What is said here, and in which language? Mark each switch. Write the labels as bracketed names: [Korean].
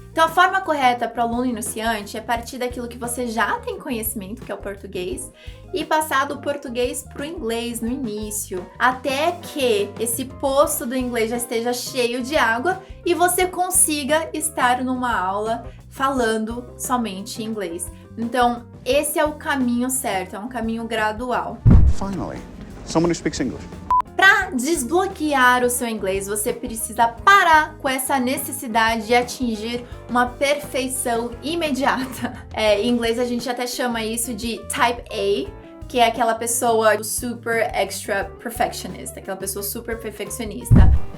[Portuguese] Então a forma correta para o aluno iniciante é partir daquilo que você já tem conhecimento, que é o português, e passar do português para o inglês no início, até que esse poço do inglês já esteja cheio de água e você consiga estar numa aula falando somente inglês. Então esse é o caminho certo, é um caminho gradual. [English] Finally, someone who speaks English. [Portuguese] Para desbloquear o seu inglês, você precisa parar com essa necessidade de atingir uma perfeição imediata. Em inglês a gente até chama isso de Type A, que é aquela pessoa [English] super extra perfectionist, [Portuguese] aquela pessoa super perfeccionista.